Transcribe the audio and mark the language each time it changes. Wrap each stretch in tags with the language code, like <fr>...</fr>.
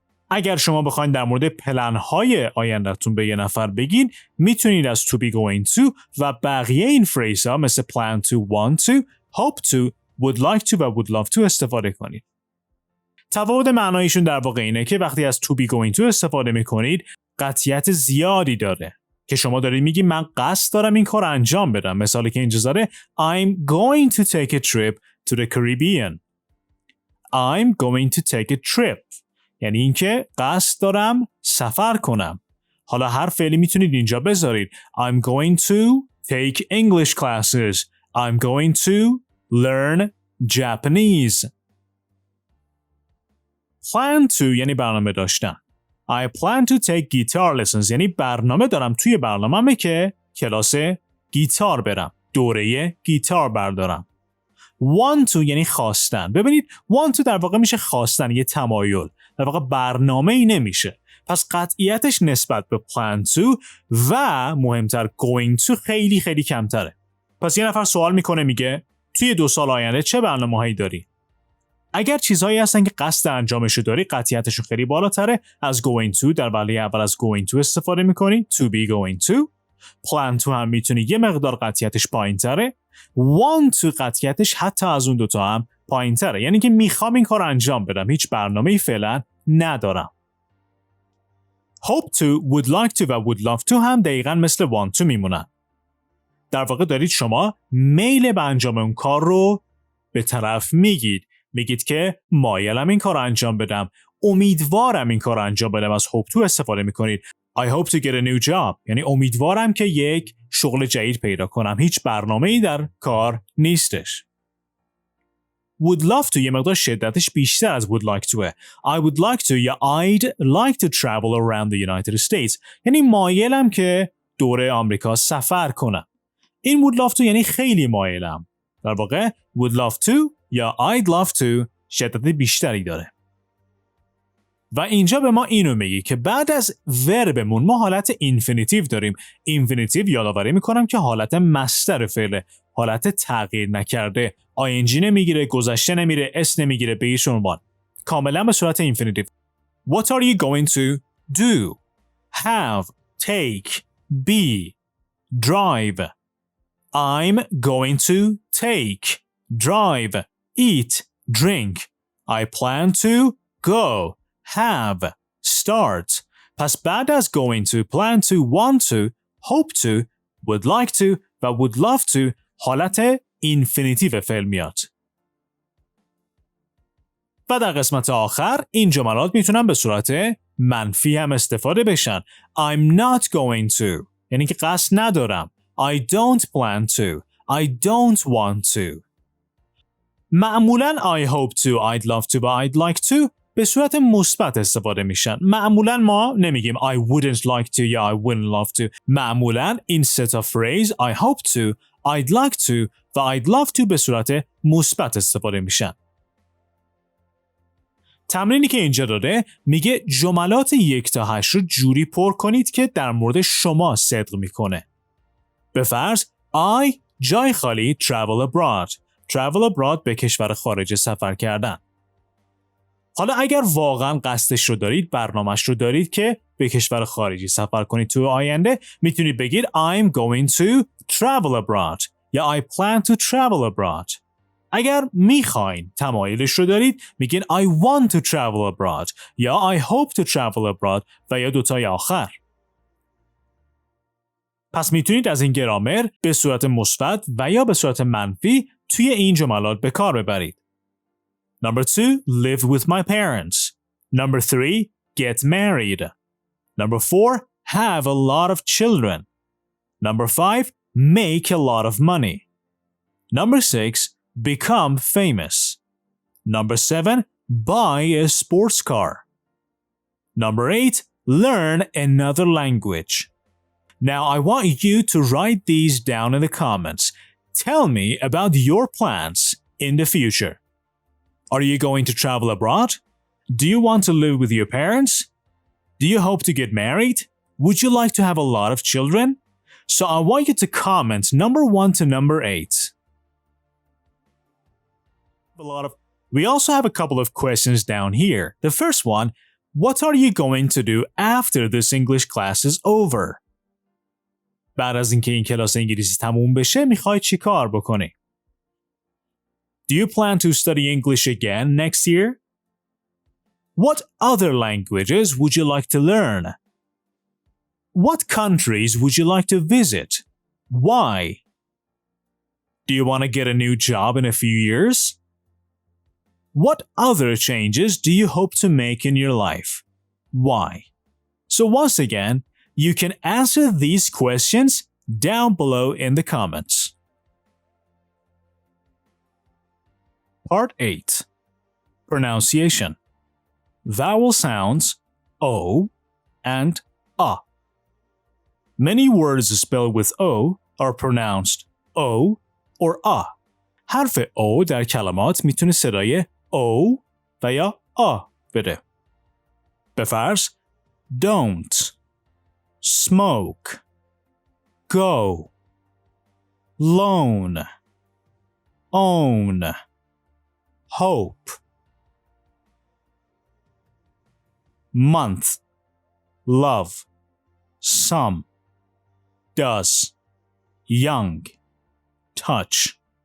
<fa>اگر شما بخواید در مورد پلن‌های آینده‌تون به یه نفر بگین میتونید از to be going to و بقیه این فریز ها مثل plan to, want to, hope to, would like to و would love to استفاده کنید. تفاوت معنایشون در واقع اینه که وقتی از to be going to استفاده میکنید قطعیت زیادی داره که شما دارید میگید من قصد دارم این کار انجام بدم. مثالی که اینجا داره</fa> <en>I'm going to take a trip to the Caribbean. I'm going to take a trip.</en> <fa>یعنی اینکه قصد دارم سفر کنم. حالا هر فعلی میتونید اینجا بذارید.</fa> <en>I'm going to take English classes. I'm going to learn Japanese.</en> <fa>Plan to یعنی برنامه داشتن.</fa> <en>I plan to take guitar lessons</en> <fa>یعنی برنامه دارم توی برنامه‌مه که کلاس گیتار برم. دوره گیتار بردارم. Want to یعنی خواستن. ببینید want to در واقع میشه خواستن، یه تمایل. در واقع برنامه‌ای نمیشه. پس قطعیتش نسبت به plan to و مهمتر going to خیلی خیلی کمتره. پس یه نفر سوال میکنه میگه توی 2 سال آینده چه برنامه‌هایی داری؟ اگر چیزهایی هستن که قصد انجامشو داری قطعیتشون خیلی بالاتره از going to. در وله اول از going to استفاده میکنی to be going to. plan to هم میتونی یه مقدار قطعیتش پایین تره. want to قطعیتش حتی از اون دوتا هم پایین تره، یعنی که میخوام این کار انجام بدم، هیچ برنامه‌ای فعلا ندارم.</fa> <en>hope to, would like to و would love to</en> <fa>هم دقیقاً مثل</fa> <en>want to</en> <fa>میمونن. در واقع دارید شما میل به انجام اون کار رو به طرف میگید که مایلم این کار رو انجام بدم، امیدوارم این کار رو انجام بدم. از hope to استفاده میکنید.</fa> <en>I hope to get a new job</en> <fa>یعنی امیدوارم که یک شغل جدید پیدا کنم. هیچ برنامه‌ای در کار نیستش.</fa> <en>would love to</en> <fa>یه مقدار شدتش بیشتر از</fa> <en>would like to. I would like to یا I'd like to travel around the United States</en> <fa>یعنی مایلم که دور آمریکا سفر کنم. این would love to یعنی خیلی مایلم. در واقع would love to یا I'd love to شدت بیشتری داره. و اینجا به ما اینو میگه که بعد از وربمون ما حالت اینفینیتیو داریم. اینفینیتیو یادآوری میکنم که حالت مصدر فعله، حالت تغییر نکرده. ING نمیگیره، گذشته نمیره، اس نمیگیره، به هیچ عنوان. کاملا به صورت اینفینیتیو.</fa> <en>What are you going to do? Have, take, be, drive. I'm going to take, drive, eat, drink. I plan to go, have, start.</en> <fa>پس بعد از</fa> <en>going to, plan to, want to, hope to, would like to و would love to</en> <fa>حالت اینفینیتیو فعل میاد. و در قسمت آخر این جملات میتونن به صورت منفی هم استفاده بشن. I'm not going to یعنی که قصد ندارم.</fa> <en>I don't plan to. I don't want to. معمولاً I hope to, I'd love to و I'd like to</en> <fa>به صورت مثبت استفاده میشن. معمولاً ما نمیگیم</fa> <en>I wouldn't like to یا I wouldn't love to.</en> <fa>معمولاً این سه تا فریز I hope to, I'd like to و I'd love to به صورت مثبت استفاده میشن. تمرینی که اینجا داده میگه جملات 1 تا 8 رو جوری پر کنید که در مورد شما صدق میکنه. به فرض I جای خالی travel abroad. travel abroad به کشور خارج سفر کردن. حالا اگر واقعا قصدش رو دارید، برنامه‌اش رو دارید که به کشور خارجی سفر کنید تو آینده، میتونید بگید</fa> <en>I'm going to travel abroad</en> <fa>یا</fa> <en>I plan to travel abroad.</en> <fa>اگر میخواین تمایلش رو دارید میگین</fa> <en>I want to travel abroad</en> <fa>یا</fa> <en>I hope to travel abroad</en> <fa>و یا دوتای آخر. پس میتونید از این گرامر به صورت مثبت و یا به صورت منفی توی این جملات به کار ببرید.</fa> <en>Number 2, live with my parents. Number 3, get married. Number 4, have a lot of children. Number 5, make a lot of money. Number 6, become famous. Number 7, buy a sports car. Number 8, learn another language. Now I want you to write these down in the comments. Tell me about your plans in the future. Are you going to travel abroad? Do you want to live with your parents? Do you hope to get married? Would you like to have a lot of children? So I want you to comment number 1 to number 8. We also have a couple of questions down here. The first one, what are you going to do after this English class is over?</en> <fa>بعد از اینکه این کلاس انگلیسی تموم بشه میخوای چی کار بکنی؟</fa> <en>Do you plan to study English again next year? What other languages would you like to learn? What countries would you like to visit? Why? Do you want to get a new job in a few years? What other changes do you hope to make in your life? Why? So once again, you can answer these questions down below in the comments. Part 8. Pronunciation. Vowel sounds O and A. Many words spelled with O are pronounced O or A.</en> <fa>حرف O در کلمات میتونه صدای O و یا A بده. به فرض</fa> <en>don't, smoke, go, loan, own, hope, month, love, some, does, young, touch.</en>